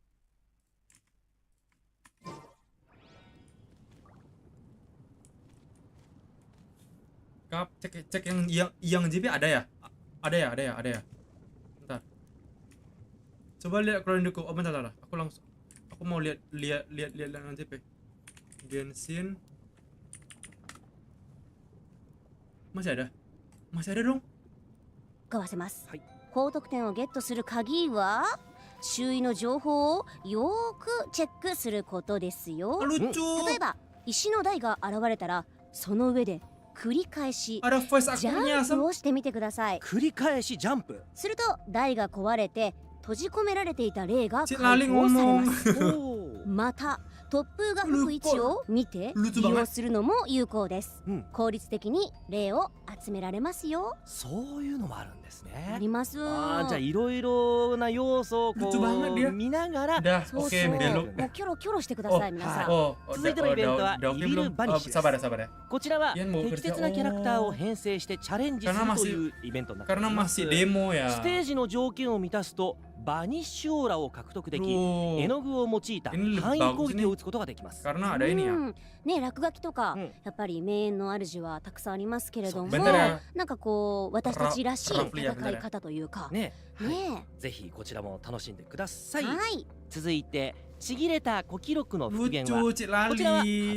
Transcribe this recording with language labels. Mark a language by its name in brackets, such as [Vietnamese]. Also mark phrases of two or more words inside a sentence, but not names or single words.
[Indonesian] Cek yang JP ada ya? Ada ya. Bentar. Coba lihat keluarin dulu. Oh bentar. Aku mau lihat yang JP. Genshin. Masih ada dong. [Japanese] 交わせます、高得点をゲットする鍵は周囲の情報をよーくチェックすることですよ。 [Indonesian] Lucu. [Japanese] 例えば石の台が現れたらその上で繰り返し [Indonesian] Ada voice [Japanese] ジ [Indonesian] actornya. [Japanese] ャンプをしてみてください。繰り返しジャンプ。すると台が壊れて閉じ込められていた霊が [Indonesian] Cik [Japanese] 解 [Javanese] Lali [Japanese] 放されま [Javanese] ngomong. [Japanese] す。また突風が吹く位置を見て利用するのも有効です、効率的に霊を集められますよ。そういうのもあるんですね。あります。じゃあいろいろな要素をこ [Indonesian] Lucu banget dia. [Japanese] う見ながら [Indonesian] Udah, [Japanese] そう [Indonesian] oke [Japanese] そう、 [Indonesian] belok. [Japanese] もうキョロキョロしてください、皆さん。続いてのイベントは [Indonesian] udah oke [Japanese] イビル [Indonesian] belum? [Japanese] バニッシュです。 [Indonesian] Sabar ya. [Japanese] こちらは [Indonesian] Ian mau [Japanese] 適 [Indonesian] kerja. [Japanese] 切なキャラクターを編成してチャレンジするというイベントになってい [Indonesian] Karena [Japanese] ます。 [Indonesian] masih demo ya. [Japanese] ステージの条件を満たすとバニッシュオーラを獲得でき、絵の具を用いた範囲攻撃を打つことができます。 [Indonesian] Karena ada ini ya. [Japanese] ね、落書きとか、やっぱり名演の主はたくさんありますけれども、 [Indonesian] Bentar ya. [Japanese] なんかこう私たちらしい [Indonesian] Rafli ya, [Japanese] 戦い方というか、ね、ね、ぜひこちらも楽しんでください。はい。続いてちぎれた古記録の復元は [Indonesian] Lucu, Cik [Japanese] こちらはパ [Javanese] Lali.